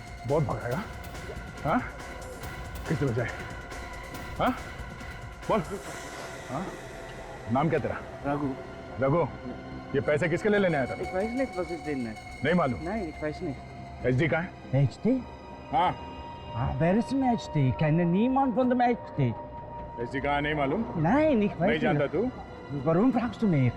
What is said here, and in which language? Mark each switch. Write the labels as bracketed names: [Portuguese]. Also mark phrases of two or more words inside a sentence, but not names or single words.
[Hindi] बहुत भगाएगा। हाँ कितने बजाए? हाँ बोल। हाँ नाम क्या तेरा? रघु। रघु, ये पैसे किसके लिए लेने आया था? [German] Ich weiß nicht, was ist denn? [Hindi] नहीं मालूम? [German] Nein, ich weiß nicht. [Hindi] HD कहाँ है? HD? हाँ [German] Wer ist im HD? Ich kenne niemand von dem HD. [Hindi] HD कहाँ नहीं मालूम? [German] Nein, ich weiß [Hindi] नहीं जानता तू? [German] Warum fragst du mich?